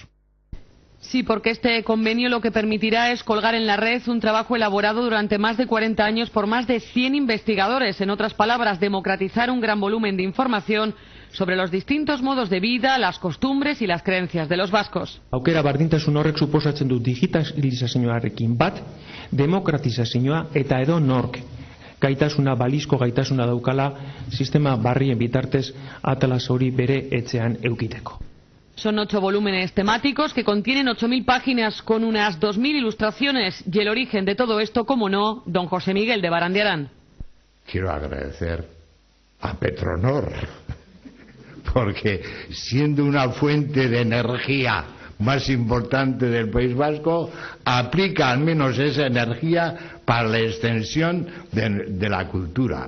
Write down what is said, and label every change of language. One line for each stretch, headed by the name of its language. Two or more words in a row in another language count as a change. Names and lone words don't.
Spanish: Sí, porque este convenio lo que permitirá es colgar en la red un trabajo elaborado durante más de 40 años por más de 100 investigadores. En otras palabras, democratizar un gran volumen de información sobre los distintos modos de vida, las costumbres y las creencias de los vascos.
Basque: Aukera berdintasun horrek suposatzen du digitalizazioarekin bat, demokratizazioa eta edo nork gaitasuna, balizko gaitasuna daukala sistema barrien bitartez Atlas hori bere etxean eukiteko.
Spanish: Son 8 volúmenes temáticos que contienen 8.000 páginas con unas 2.000 ilustraciones y el origen de todo esto, como no, don José Miguel de Barandiarán. Quiero agradecer a Petronor, porque siendo una fuente de energía más importante del País Vasco, aplica al menos esa energía para la extensión de la cultura.